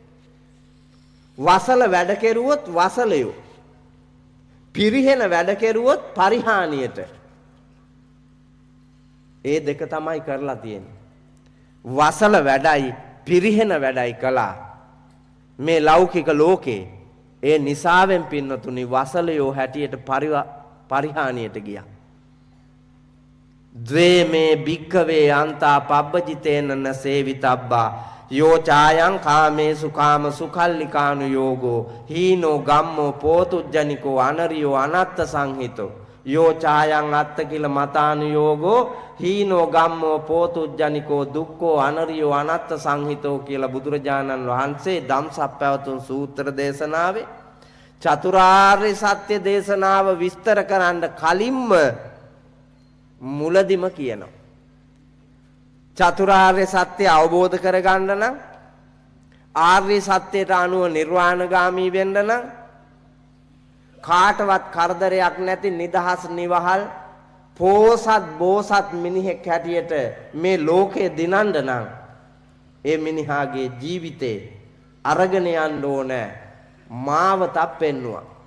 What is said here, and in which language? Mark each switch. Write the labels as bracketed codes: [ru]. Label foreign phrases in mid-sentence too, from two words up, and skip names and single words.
[si] වසල වැඩ කෙරුවොත් වසලයෝ, පිරිහෙන වැඩ කෙරුවොත් පරිහානියට. ඒ දෙක තමයි කරලා තියෙන්නේ. වසල වැඩයි පිරිහෙන වැඩයි කළා මේ ලෞකික ලෝකේ. ඒ නිසාවෙන් පින්නතුනි වසලයෝ හැටියට පරිහානියට ගියා. [pi] ද්වේ මේ භික්ඛවේ අන්තා පබ්බජිතේන සේවිතබ්බා යෝ ඡායං කාමේසු කාම සුඛල්ලිකානු යෝගෝ හීනෝ ගම්මෝ පෝතුජ්ජනිකෝ අනරියෝ අනත්ත සංහිතෝ යෝ ඡායං අත්ත කිල මතානු යෝගෝ හීනෝ ගම්මෝ පෝතුජ්ජනිකෝ දුක්ඛෝ අනරියෝ අනත්ත සංහිතෝ [si] කියලා බුදුරජාණන් වහන්සේ ධම්සප්පවතුන් සූත්‍ර දේශනාවේ චතුරාර්ය සත්‍ය දේශනාව විස්තර කරන්න කලින්ම මුලදිම කියනවා. චතුරාර්ය සත්‍ය අවබෝධ කරගන්න නම් ආර්ය සත්‍යයට අනුව නිර්වාණගාමී වෙන්න නම් කාටවත් කරදරයක් නැති නිදහස් නිවහල් පෝසත් බෝසත් මිනිහෙක් හැටියට මේ ලෝකේ දිනන්න නම් ඒ මිනිහාගේ ජීවිතේ අරගෙන යන්න ඕනේ මාවතක් පෙන්නවා.